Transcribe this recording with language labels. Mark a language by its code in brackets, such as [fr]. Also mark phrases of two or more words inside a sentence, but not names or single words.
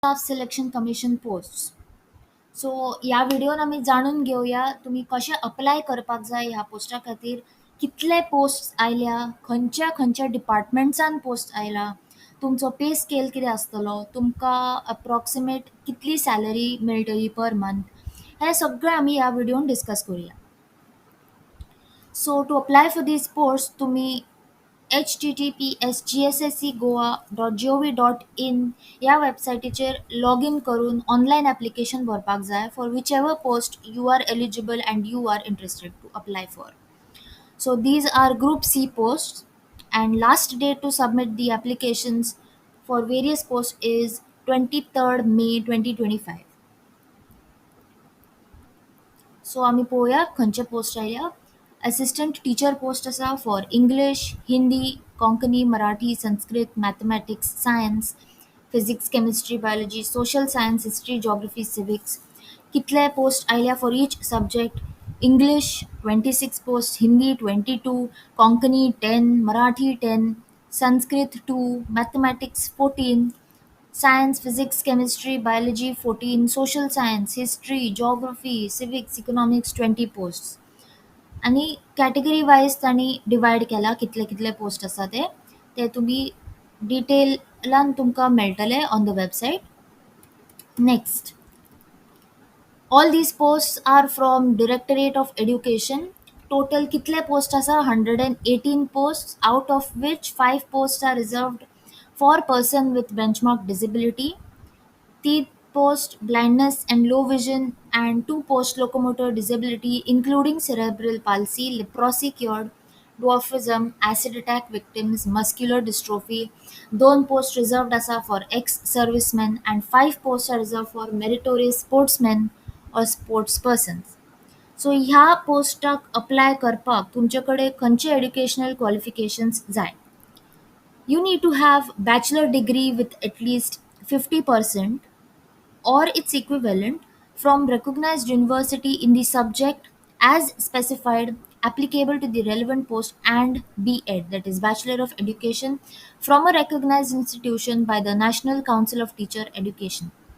[kok] स्टाफ सिलेक्शन कमिशन पोस्ट्स. सो ह्या व्हिडिओन आमी जाणून घेवया तुम्ही कशें अप्लाय करपाक जाय ह्या पोस्टा खातीर, कितले पोस्ट आयल्या, खंयच्या खंयच्या डिपार्टमेंट्सान पोस्ट आयला, तुमचो [en] pay scale [kok] कितें आसतलो, तुमकां अप्रॉक्सिमेट कितली सॅलरी मेळटली [en] per month, [kok] हें सगळें आमी ह्या व्हिडिओन डिस्कस करुया. [en] so to apply for these post [kok] तुम्ही https://gssegoa.gov.in या वेबसायटीचेर लॉग इन करून ऑनलायन ॲप्लिकेशन भरपाक जाय [en] for which ever post you are eligible and you are interested to apply for. So these are Group C posts, and last date to submit the applications for various posts is 23rd May 2025. [kok] सो आमी पळोवया खंयचे पोस्ट आयल्या. [en] Assistant Teacher post आसा for English, Hindi, Konkani, Marathi, Sanskrit, Mathematics, Science, Physics, Chemistry, Biology, Social Science, History, Geography, Civics. [kok] कितले पोस्ट आयल्या [en] for each subject. English 26 post, Hindi 22, Konkani 10, Marathi 10, Sanskrit 2, Mathematics 14, science, physics, chemistry, biology 14, social science, history, geography, civics, economics 20 posts. [kok] आणि [en] category wise [kok] तांणी डिवायड केला कितले कितले पोस्ट आसा ते तुम्ही डिटेलान तुमकां मेळटले [en] on the website. Next, all these post are from Directorate of Education. [kok] टोटल कितले पोस्ट आसा [en] 118 post, out of which 5 post are reserved for person with benchmark disability, 3 post blindness and low vision, and 2 post locomotor disability including cerebral palsy, leprosy cured, dwarfism, acid attack victims, muscular dystrophy. 2 post reserved asa for ex servicemen, and 5 posts are reserved for meritorious sportsmen or sports persons. [kok] सो ह्या पोस्टाक अप्लाय करपाक तुमचे कडेन खंयचे [en] educational qualifications [kok] जाय. [en] You need to have bachelor degree with at least 50% or its equivalent from recognized university in the subject as specified, applicable to the relevant post, and B.Ed, that is Bachelor of Education, from a recognized institution by the National Council of Teacher Education,